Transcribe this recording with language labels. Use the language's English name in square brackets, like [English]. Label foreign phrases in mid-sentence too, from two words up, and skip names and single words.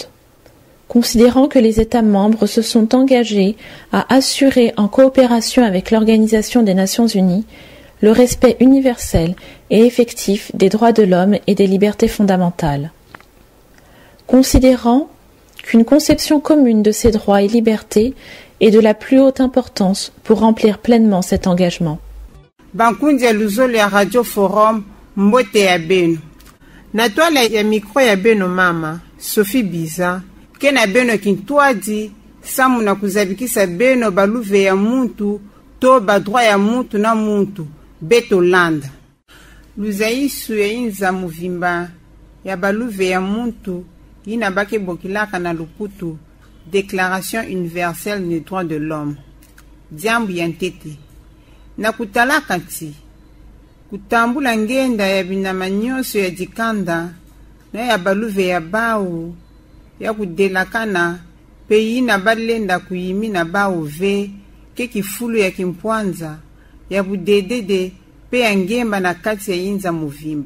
[French] Considérant que les États membres se sont engagés à assurer en coopération avec l'Organisation des Nations Unies le respect universel et effectif des droits de l'homme et des libertés fondamentales. Considérant qu'une conception commune de ces droits et libertés est de la plus haute importance pour remplir pleinement cet engagement. [Kituba (Democratic Republic of Congo)] Bankunja Luzolo ya Radio Forum Mbote ya Beno. Na toala ya micro ya Beno mama, Sophie Biza, kena Beno kintuadi, samu na kuzabikisa Beno baluve ya muntu, to badroit ya muntu na muntu, Beto Landa. Luzaisu ya inza muvimba, ya baluve ya muntu, ina bake bokilaka na luputu, [French] Déclaration universelle des droits de l'homme. [Kituba (Democratic Republic of Congo)] Diambu yantete. Na kutalaka nti. Kutambula ngenda ya binama nyonso ya dikanda, na ya baluve ya bau, ya kudelakana, peyi na balenda kuyimi na bau ve, ke kifulu ya kimpwanza, ya budedede, pe ya ngemba na kati ya inza muvimba.